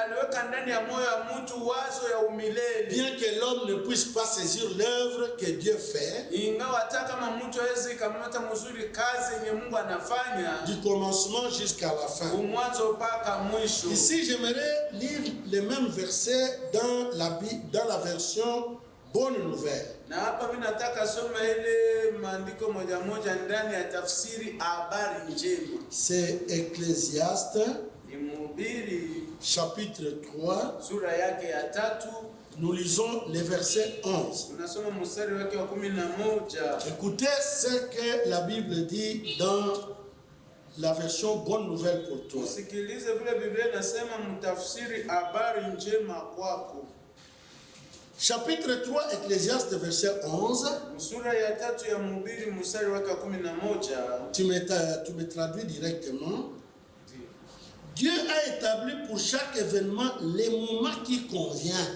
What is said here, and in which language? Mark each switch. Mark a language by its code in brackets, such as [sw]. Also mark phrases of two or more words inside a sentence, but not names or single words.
[fr] Bien que l'homme ne puisse pas saisir l'œuvre que Dieu fait, du commencement jusqu'à la fin. Ici, j'aimerais lire les mêmes versets dans la version Bonne Nouvelle. [sw] Na hapa mimi nataka soma ile maandiko moja moja ndani ya tafsiri habari njema. [fr] C'est Ecclésiaste [sw] ni Mhubiri [fr] chapitre 3 [sw] sura yake ya 3. [fr] Nous lisons les versets 11. [sw] Tunasoma mstari wake wa 11. [fr] Écoutez ce que la Bible dit dans la version Bonne Nouvelle pour toi. [sw] Usikilize vile Biblia inasema mtafsiri habari njema kwako. [fr] Chapitre 3, Ecclésiaste, verset 11. Tu me traduis directement. Dieu a établi pour chaque événement les moments qui convient.